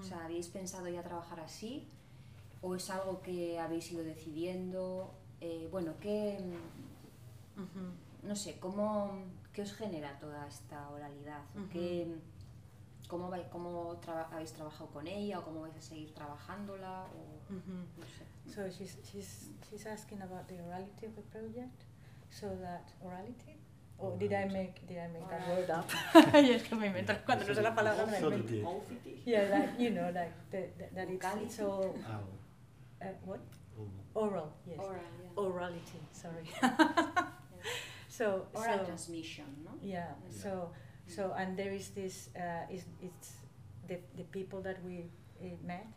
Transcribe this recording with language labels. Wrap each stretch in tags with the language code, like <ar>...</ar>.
<es>O sea, ¿habíais pensado ya trabajar así? ¿O es algo que habéis ido decidiendo? Bueno, ¿qué...? No sé, ¿cómo, qué os genera toda esta oralidad? Uh-huh. ¿Qué, cómo vais, cómo habéis trabajado con ella o cómo vais a seguir trabajándola? O, no sé.</es> <en>So she's asking about the orality of the project. So that orality? Or oh, did I make that word up?</en> <es>Yes, que me invento cuando no sé la palabra.</es> <en>Sort of did. Yeah, like, you know, like that it's all what? Oral. Yes. Oral, yeah. Orality. Sorry. So, oral transmission, no? Yeah. So and there is this it's the people that we met.</en>